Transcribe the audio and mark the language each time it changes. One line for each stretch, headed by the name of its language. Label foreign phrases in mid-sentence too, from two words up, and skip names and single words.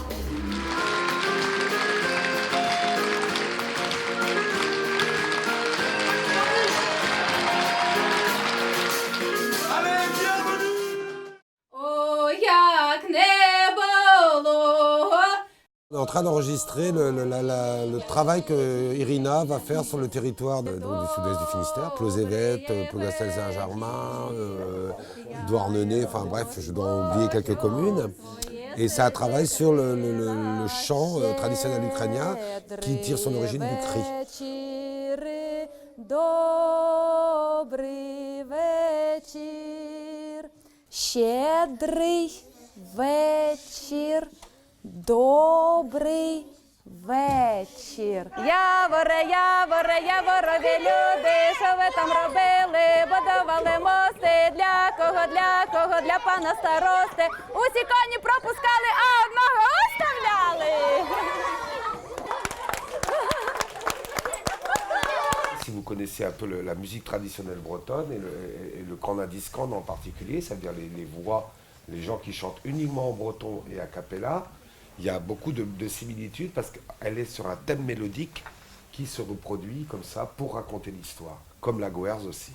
French: On est en train d'enregistrer le travail que Irina va faire sur le territoire du sud-est du Finistère, Plozévet, Plogastel-Saint-Germain, Douarnenez, enfin bref, je dois oublier quelques communes. Et ça travaille sur le chant traditionnel ukrainien qui tire son origine du cri.
Ukrainian: Добрий вечір, щедрий вечір, добрий вечір. Яворе, яворе, яворові люди, що ви там робили? Будували мости, для кого, для пана старости. Усі коні пропускали, а одного оставляли.
French: Si vous connaissez un peu la musique traditionnelle bretonne et le Cornadiscan en particulier, c'est-à-dire les voix, les gens qui chantent uniquement en breton et a cappella, il y a beaucoup de similitudes parce qu'elle est sur un thème mélodique qui se reproduit comme ça pour raconter l'histoire, comme la Goerz aussi.